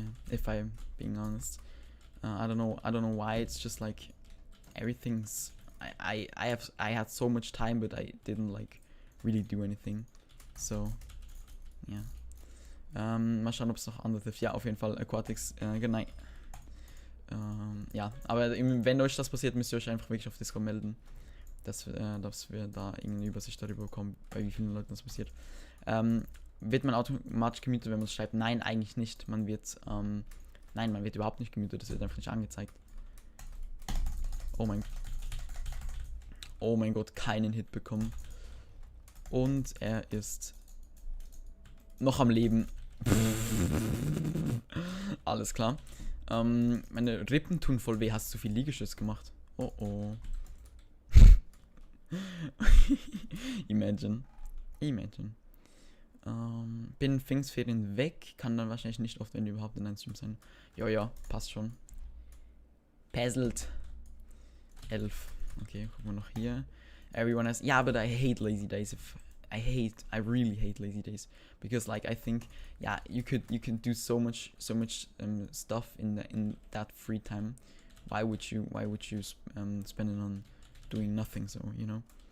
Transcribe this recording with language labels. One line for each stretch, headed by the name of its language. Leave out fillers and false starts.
English: If I'm being honest, I don't know why. It's just like everything's. I had so much time, but I didn't like really do anything. So, yeah.
German: Mal schauen, ob es noch andere trifft. Ja, auf jeden Fall Aquatics. Genau. Ja, aber wenn euch das passiert, müsst ihr euch einfach wirklich auf Discord melden, dass wir da irgendeine Übersicht darüber bekommen, bei wie vielen Leuten das passiert. Wird man automatisch gemutet, wenn man es schreibt? Nein, eigentlich nicht. Man wird überhaupt nicht gemutet, das wird einfach nicht angezeigt. Oh mein Gott, keinen Hit bekommen. Und er ist noch am Leben. Alles klar. Meine Rippen tun voll weh. Hast du viel Liegestütz gemacht? Oh oh. Imagine. Bin Pfingstferien weg. Kann dann wahrscheinlich nicht oft, wenn die überhaupt in einem Stream sein. Ja, passt schon. Puzzled. 11. Okay, gucken wir noch hier.
English: Everyone has... Yeah, but I hate lazy days. I really hate lazy days because like I think you can do so much stuff in that free time. Why would you spend it on doing nothing, so, you know?